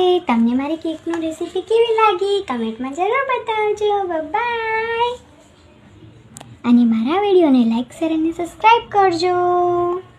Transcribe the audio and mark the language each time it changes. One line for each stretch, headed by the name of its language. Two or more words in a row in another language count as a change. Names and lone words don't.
Gujarati: તમને મારી કેક ની રેસીપી કેવી લાગી કમેન્ટ મેં જરૂર બતાવજો। बाय। અને મારા વિડિયોને લાઈક શેર અને સબસ્ક્રાઇબ કરજો।